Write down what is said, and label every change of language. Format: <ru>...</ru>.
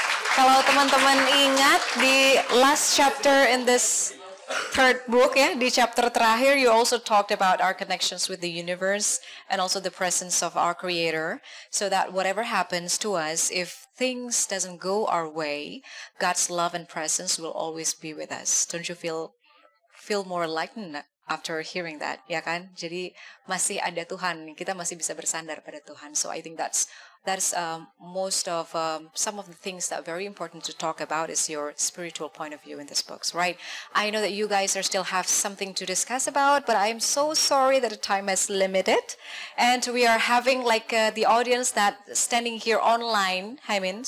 <id>Kalau teman-teman ingat di</id> <en>last chapter in this third book,</en> <id>ya, di chapter terakhir,</id> <en>you also talked about our connections with the universe and also the presence of our Creator, so that whatever happens to us, if things doesn't go our way, God's love and presence will always be with us. Don't you feel more enlightened after hearing that?</en> <id>Ya kan? Jadi masih ada Tuhan, kita masih bisa bersandar pada Tuhan.</id> <en>So I think that's most of some of the things that are very important to talk about is your spiritual point of view in this books, right? I know that you guys are still have something to discuss about, but I'm so sorry that the time is limited, and we are having like the audience that standing here online, Haemin.</en>